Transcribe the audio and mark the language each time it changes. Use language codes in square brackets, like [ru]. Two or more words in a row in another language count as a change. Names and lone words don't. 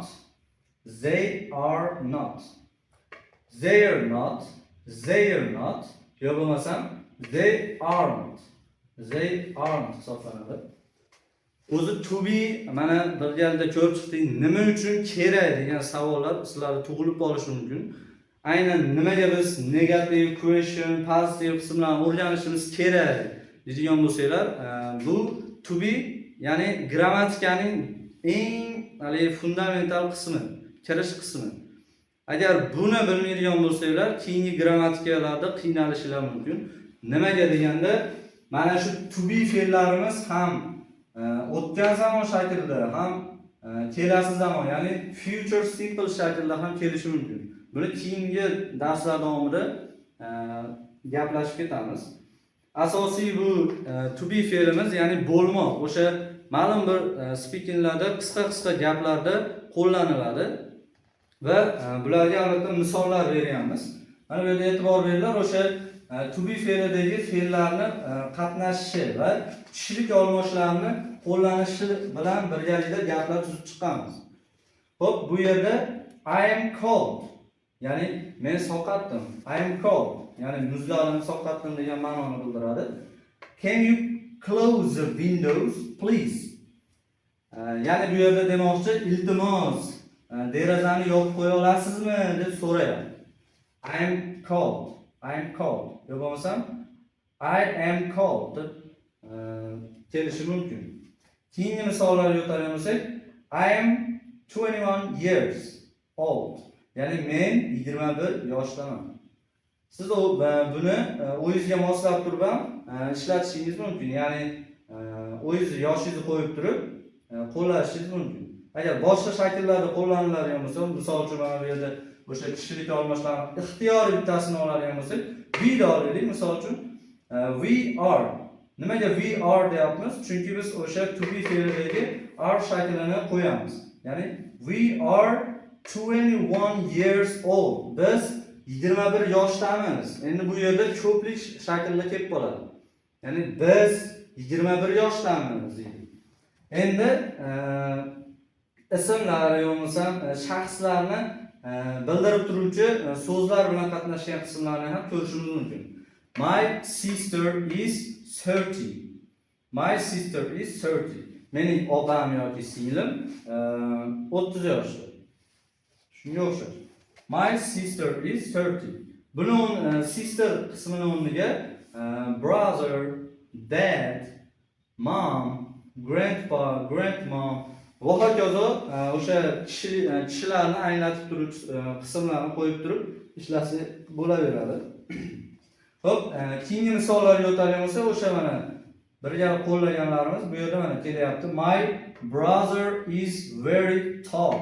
[en] They are not. They're not. They're not. [uz] Ya bo'lmasam [en] they aren't. They aren't hisoblanadi. [uz] O'zi [en] to be [uz] mana bir galda ko'rib chiqdik, nima uchun kerak degan savollar sizlarda tug'ilib qolishi mumkin. Aynan nimaga biz [en] negative question, [uz] positive qismlarni o'rganishimiz kerak deydigan bo'lsanglar, bu [en] to be [uz] ya'ni grammatikaning eng fundamental qismi, kirish qismi. Agar buni bilmaydigan bo'lsanglar, keyingi grammatikalarda qiynalishinglar mumkin. Nimaga deganda, mana shu [en] to be [uz] fe'llarimiz ham o'tgan zamon shaklida ham kelasi zamon, ya'ni [en] future simple [uz] shaklda ham kelishi mumkin. Buni keyingi darslar davomida gaplashib ketamiz. Asosiy bu [en] to be [uz] fe'limiz, ya'ni bo'lmoq, o'sha ma'lum bir speakinglarda qisqa gaplarda qo'llaniladi va bularga albatta misollar beryapmiz. Mana bu yerda e'tibor beringlar, o'sha [en] to be [uz] fe'lidagi fe'llarni qatnashishi va kishilik olmoshlarni qo'llanishi bilan birgalikda gaplar tuzib chiqamiz. Xo'p, bu yerda [en] I am cold, [uz] ya'ni men sovqatdim. [en] I am cold, [uz] ya'ni muzladim, sovqatdim degan ma'noni bildiradi. [en] Can you close the windows, please? [uz] Ya'ni bu yerda demoqchi, iltimos, derazani yopib qo'ya olasizmi deb so'rayapti. [en] I am cold. I am cold. [uz] Yo bo'lmasam [en] I am cold [uz] deb kelishi mumkin. Keyingi misollarga o'tadigan bo'lsak, [en] I am 21 years old. [uz] Ya'ni men 21 yoshdaman. Siz buni o'zingizga moslab turib ham ishlatishingiz mumkin. Ya'ni o'zingiz yoshingizni qo'yib turib qo'llashingiz mumkin. Agar boshqa shakllarda qo'llaniladigan bo'lsa, misol uchun mana bu yerda o'sha kishilik olmoshlarni ixtiyoriy bittasini oladigan bo'lsak, we da olaylik. Misol uchun [en] we are. [uz] Nimaga [en] we are [uz] deyapmiz? Chunki biz o'sha [en] to be [uz] fe'lidagi are shaklini qo'yamiz. Ya'ni [en] we are 21 years old. [uz] Biz 21 yoshdamiz. Endi bu yerda ko'plik shaklida kelib qoladi. Ya'ni biz 21 yoshdamiz deydi. Endi ismlar yo'qsa shaxslarni bildirib turuvchi so'zlar bilan qatnashgan qismlarni ham ko'rishimiz mumkin. [en] My sister is 30. My sister is 30. [uz] Mening opam yoki singlim 30 yoshda. Shunga o'xshash. [en] My sister is 30. [uz] Buni sister qismini o'rniga [en] brother, dad, mom, grandpa, [uz] grandmom va hokazo o'sha kishilarni anglatib turuvchi qismlarni qo'yib turib ishlasa bo'laveradi. Xo'p, keyingi misollarga o'tadigan bo'lsa, o'sha mana birga qo'llaganlarimiz bu yerda mana kelyapti. [en] My brother is very tall.